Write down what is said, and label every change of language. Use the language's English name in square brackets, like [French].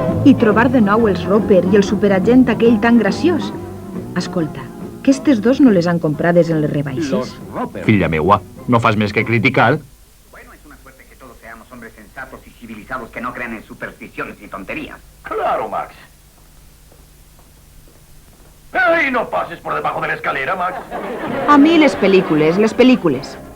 [Catalan] I trobar de nou els Roper i el superagent aquell tan graciós. Escolta, que estes dos no les han comprades en les rebaixes? Filla meua, no fas més que criticar. [Spanish] Bueno, es una suerte que todos seamos hombres sensatos y civilizados que no crean en supersticiones y tonterías. Claro, Max. ¡Ay, no pases por debajo de la escalera, Max! [Catalan] A mi les pel·lícules, les pel·lícules.